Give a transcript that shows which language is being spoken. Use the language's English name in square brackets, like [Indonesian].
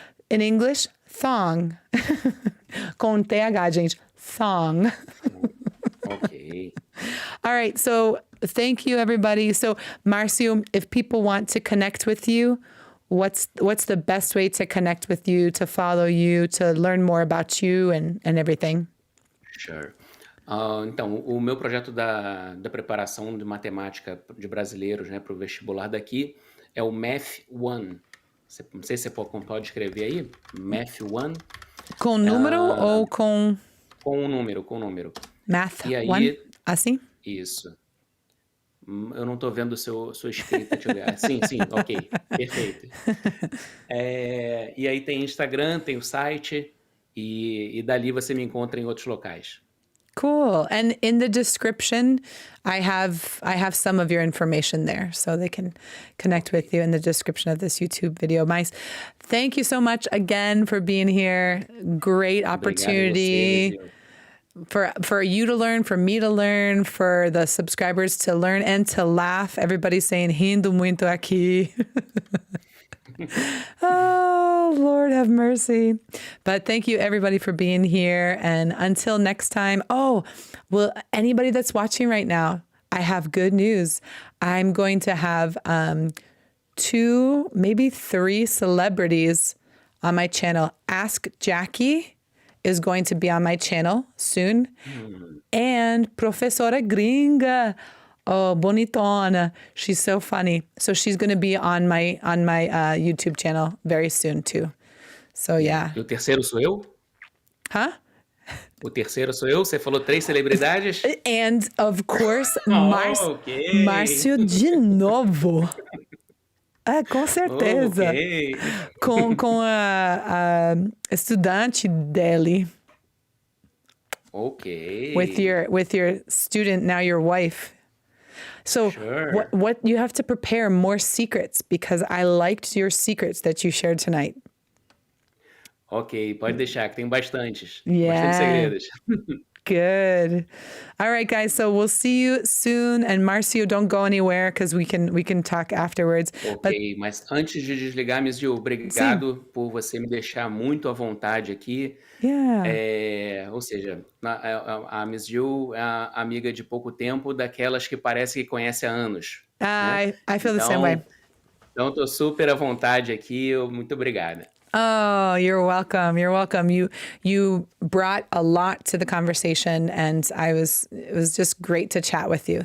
[English] In English, thong. [Portuguese] Com TH, gente. [English] Thong. Okay. All right, so thank you, everybody. So, Marcio, if people want to connect with you, what's the best way to connect with you, to follow you, to learn more about you and everything? Sure. [Portuguese] Então, o meu projeto da preparação de matemática de brasileiros, né, para o vestibular daqui é o Math One. Não sei se você pode escrever aí. Math One. Com número ou com Com número. math E aí, one? Assim? isso. Eu não estou vendo sua escrita. Deixa eu ver. Sim, ok. Perfeito. E aí tem Instagram, tem o site, e dali você me encontra em outros locais. [English] Cool. And in the description, I have some of your information there, so they can connect with you in the description of this YouTube video. Mas, thank you so much again for being here. Great opportunity for you to learn, for me to learn, for the subscribers to learn and to laugh. Everybody's saying [Portuguese] rindo muito aqui. [English] Oh, Lord have mercy. But thank you everybody for being here. And until next time, well, anybody that's watching right now, I have good news. I'm going to have 2, maybe 3 celebrities on my channel. Ask Jackie is going to be on my channel soon. And Professora Gringa. Oh, bonitona. She's so funny. So she's going to be on my YouTube channel very soon too. So yeah. [Portuguese] E o terceiro sou eu? Huh? O terceiro sou eu? Você falou 3 celebridades? [English] And of course, ok. [Portuguese] Márcio de novo. Com certeza. [English] Ok. [Portuguese] Com a estudante dele. [English] Ok. With your student, now your wife. So Sure. what you have to prepare more secrets because I liked your secrets that you shared tonight. [Portuguese] Ok, pode deixar, que tem bastantes. [English] Yeah. [Portuguese] Bastante segredos. [English] Good. All right, guys. So we'll see you soon. And Marcio, don't go anywhere because we can talk afterwards. [Portuguese] Ok, mas antes de desligar, MissJill, obrigado por você me deixar muito à vontade aqui. [English] Yeah. [Portuguese] Ou seja, a MissJill é a amiga de pouco tempo, daquelas que parece que conhece há anos. Né? [English] I feel the same way. [Portuguese] Então, estou super à vontade aqui. Muito obrigada. [English] Oh, you're welcome. You're welcome. You brought a lot to the conversation, and it was just great to chat with you.